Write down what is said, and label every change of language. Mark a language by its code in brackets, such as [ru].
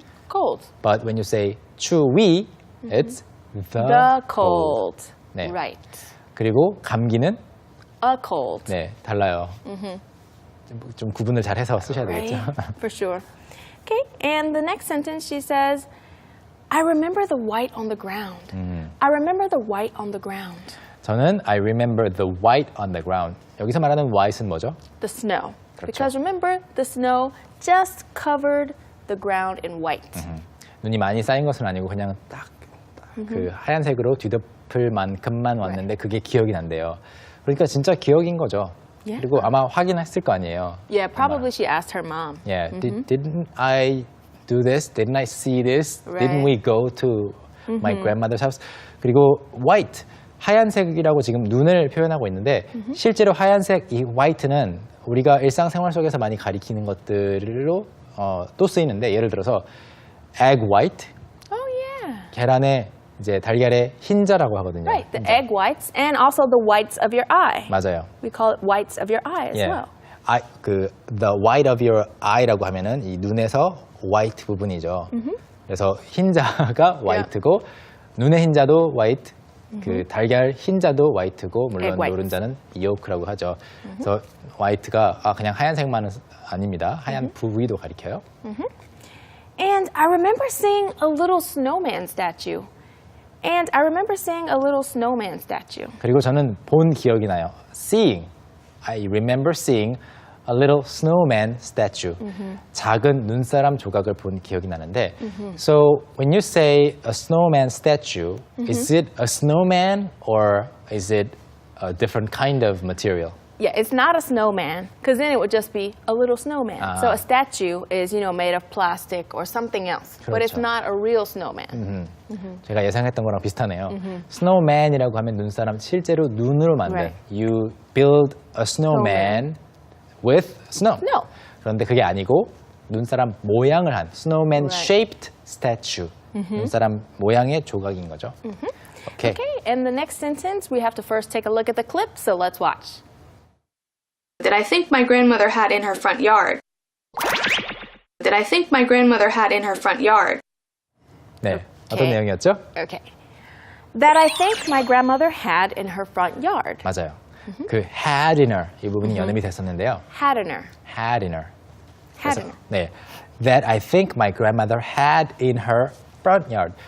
[en] Cold. But when you say 추위 it's The cold. [ko] 네. [en] Right. [ko] 그리고 감기는 [en] A cold. [ko] 네, 달라요. 좀 구분을 잘 해서 쓰셔야 [en] Right. [ko] 되겠죠. [en] For sure. Okay. And the next sentence she says, I remember the white on the ground. I remember the white on the ground. [ko] 저는 [en] I remember the white on the ground. [ko] 여기서 말하는 white은 뭐죠? [en] The snow. [ko] 그렇죠. [en] Because remember, the snow just covered the ground in white. [ko] 눈이 많이 쌓인 것은 아니고 그냥 딱 그 하얀색으로 뒤덮을 만큼만 왔는데 그게 기억이 난대요. 그러니까 진짜 기억인 거죠. [en] Yeah. [ko] 그리고 아마 확인했을 거 아니에요. [en] Yeah, probably she asked her mom. Yeah, didn't I do this? Didn't I see this? Right. Didn't we go to my grandmother's house? [ko] 그리고 white, 하얀색이라고 지금 눈을 표현하고 있는데 실제로 하얀색 이 white는 우리가 일상생활 속에서 많이 가리키는 것들로 또 쓰이는데 예를 들어서 egg white, [en] Oh, yeah. [ko] 계란의 이제 달걀의 흰자라고 하거든요. [en] Right, the [ko] 흰자. [en] egg whites and also the whites of your eye. [ko] 맞아요. [en] We call it whites of your eye as well. the white of your eye [ko] 라고 하면은 이 눈에서 white 부분이죠. 그래서 흰자가 white고 눈의 흰자도 white, 그 달걀 흰자도 white고 물론 [en] Egg whites. [ko] 노른자는 yolk라고 하죠. 그래서 white가 그냥 하얀색만은 아닙니다. 하얀 부위도 가리켜요. [en] And I remember seeing a little snowman statue. And I remember seeing a little snowman statue. [ko] 그리고 저는 본 기억이 나요. [en] Seeing, I remember seeing a little snowman statue. [ko] 작은 눈사람 조각을 본 기억이 나는데, [en] so when you say a snowman statue, is it a snowman or is it a different kind of material? Yeah, it's not a snowman, because then it would just be a little snowman. So a statue is, made of plastic or something else. But it's [ko] 그렇죠. [en] not a real snowman. [ko] 제가 예상했던 거랑 비슷하네요. snowman이라고 하면 눈사람 실제로 눈으로 만든. [en] Right. You build a snowman with snow. No. [ko] 그런데 그게 아니고 눈사람 모양을 한 snowman [en] Right. shaped statue. [ko] 눈사람 모양의 조각인 거죠. [en] Okay. Okay, and the next sentence, we have to first take a look at the clip, so let's watch. That I think my grandmother had in her front yard. That I think my grandmother had in her front yard. [ko] 네. 어떤 내용이었죠? [en] Okay. That I think my grandmother had in her front yard. [ko] 맞아요. 그 [en] had in her [ko] 이 부분이 연음이 됐었는데요. [en] Had in her. had in her. Had in her. [ko] 네. [en] That I think my grandmother had in her front yard.